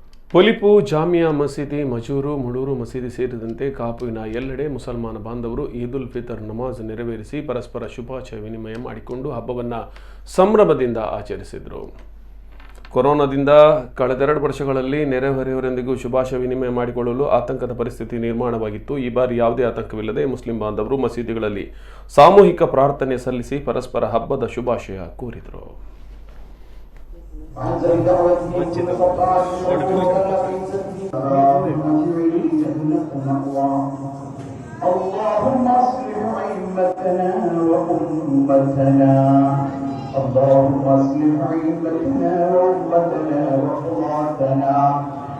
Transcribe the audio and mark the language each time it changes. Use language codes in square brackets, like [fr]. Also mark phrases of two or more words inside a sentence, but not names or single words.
[kn] ಪೊಲಿಪು ಜಾಮಿಯಾ ಮಸೀದಿ, ಮಜೂರು, ಮುಳೂರು ಮಸೀದಿ ಸೇರಿದಂತೆ ಕಾಪುವಿನ ಎಲ್ಲೆಡೆ ಮುಸಲ್ಮಾನ ಬಾಂಧವರು ಈದ್ ಉಲ್ ಫಿತರ್ ನಮಾಜ್ ನೆರವೇರಿಸಿ ಪರಸ್ಪರ ಶುಭಾಶಯ ವಿನಿಮಯ ಮಾಡಿಕೊಂಡು ಹಬ್ಬವನ್ನು ಸಂಭ್ರಮದಿಂದ ಆಚರಿಸಿದರು. ಕೊರೋನಾದಿಂದ ಕಳೆದೆರಡು ವರ್ಷಗಳಲ್ಲಿ ನೆರೆಹೊರೆಯವರೊಂದಿಗೂ ಶುಭಾಶಯ ವಿನಿಮಯ ಮಾಡಿಕೊಳ್ಳಲು ಆತಂಕದ ಪರಿಸ್ಥಿತಿ ನಿರ್ಮಾಣವಾಗಿತ್ತು. ಈ ಬಾರಿ ಯಾವುದೇ ಆತಂಕವಿಲ್ಲದೆ ಮುಸ್ಲಿಂ ಬಾಂಧವರು ಮಸೀದಿಗಳಲ್ಲಿ ಸಾಮೂಹಿಕ ಪ್ರಾರ್ಥನೆ ಸಲ್ಲಿಸಿ ಪರಸ್ಪರ ಹಬ್ಬದ ಶುಭಾಶಯ ಕೋರಿದರು. [ar] اللهم اصلح ائمتنا وامتنا اللهم اصلح ائمتنا وامتنا وقضاتنا